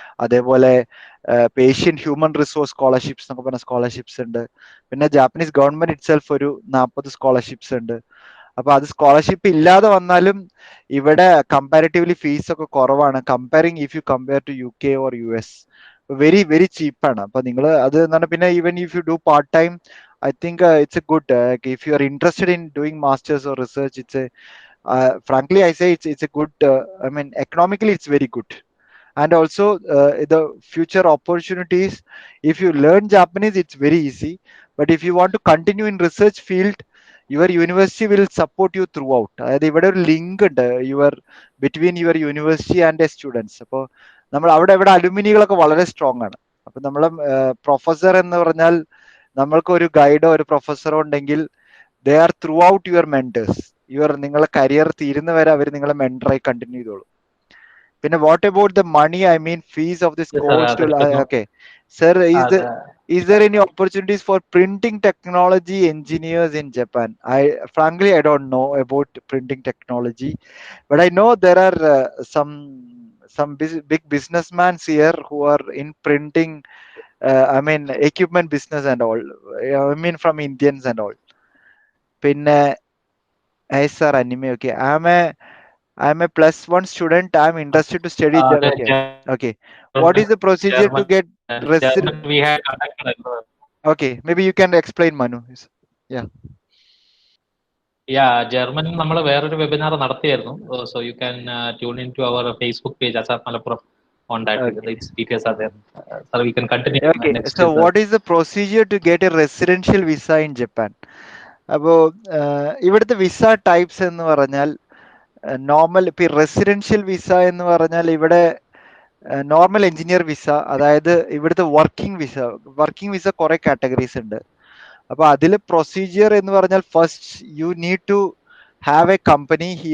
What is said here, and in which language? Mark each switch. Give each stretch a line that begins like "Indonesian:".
Malayalam: അതേപോലെ Asian human resource scholarships എന്നൊക്കെ പറഞ്ഞ സ്കോളർഷിപ്സ് ഉണ്ട്. പിന്നെ ജാപ്പനീസ് ഗവൺമെന്റ് ഇറ്റ്സെൽഫ് ഒരു 40 സ്കോളർഷിപ്സ് ഉണ്ട്. അപ്പൊ അത് സ്കോളർഷിപ്പ് ഇല്ലാതെ വന്നാലും ഇവിടെ കമ്പാരിറ്റീവ്ലി ഫീസ് ഒക്കെ കുറവാണ്.
English: Comparing if you compare to UK or US, very very ചീപ്പാണ്.
Malayalam: അപ്പൊ നിങ്ങൾ അത് എന്താണ്, പിന്നെ
English: Even if you do part time, I think it's a good, if you are interested in doing masters or research, it's a frankly I say it's a good, I mean economically it's very good. And also the future opportunities, if you learn Japanese it's very easy, but if you want to continue in research field, your university will support you throughout.
Malayalam: അതായത് ഇവിടെ ഒരു link ഉണ്ട്
English: between your university and the students.
Malayalam: അപ്പോൾ നമ്മൾ ഇവിടെ അലുമിനികളൊക്കെ വളരെ strong ആണ്. അപ്പൊ നമ്മളെ പ്രൊഫസർ എന്ന് പറഞ്ഞാൽ നമ്മൾക്ക് ഒരു ഗൈഡോ ഒരു പ്രൊഫസറോ ഉണ്ടെങ്കിൽ
English: They are throughout your mentors.
Malayalam: നിങ്ങളെ കരിയർ തീരുന്നവരെ അവർ നിങ്ങളെ മെന്ററായി കണ്ടിന്യൂ ചെയ്തോളൂ. പിന്നെ
English: What about the money, I mean fees of this course? Okay sir, is there any opportunities for printing technology engineers in Japan? Frankly I don't know about printing technology, but I know there are some big businessmen here who are in printing, I mean equipment business and all, I mean from Indians and all. Pinne sir anime, okay, I'm a +1 student. I'm interested to study okay. What is the procedure to get German we had conducted? Okay, maybe you can explain, Manu.
Malayalam: German നമ്മൾ വേറൊരു webinar നടത്തിയായിരുന്നു.
English: so you can tune in to our Facebook page
Malayalam: ASAP Malappuram on that.
English: Its details are there. So we can continue. Okay, so what is the procedure to get a residential visa in Japan?
Malayalam: അപ്പോൾ ഇവിടുത്തെ visa types എന്ന് പറഞ്ഞാൽ normal, ഇപ്പൊ residential visa എന്ന് പറഞ്ഞാൽ ഇവിടെ normal engineer visa, അതായത് ഇവിടുത്തെ വർക്കിംഗ് വിസ കുറെ കാറ്റഗറീസ് ഉണ്ട്. അപ്പൊ അതിൽ പ്രൊസീജിയർ എന്ന് പറഞ്ഞാൽ
English: First you need to have a company.